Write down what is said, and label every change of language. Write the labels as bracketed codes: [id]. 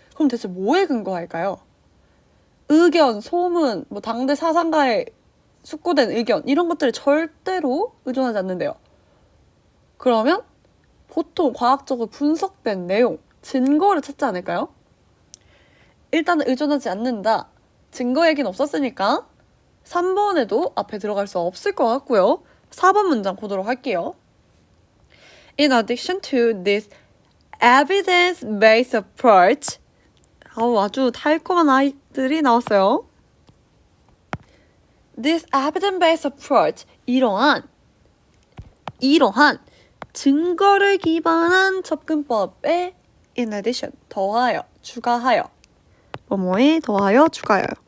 [ko] 그럼 대체 뭐에 근거할까요? 의견, 소문, 뭐 당대 사상가의 숙고된 의견 이런 것들을 절대로 의존하지 않는데요. 그러면 보통 과학적으로 분석된 내용, 증거를 찾지 않을까요? 일단은 의존하지 않는다. 증거 얘기는 없었으니까 3번에도 앞에 들어갈 수 없을 것 같고요. 4번 문장 보도록 할게요. [en] In addition to this evidence-based approach, [ko] 아주 달콤한 아이들이 나왔어요. [en] This evidence-based approach, [ko] 이러한 증거를 기반한 접근법에 [en] in addition, [ko] 더하여, 추가하여, 뭐뭐에 더하여, 추가하여.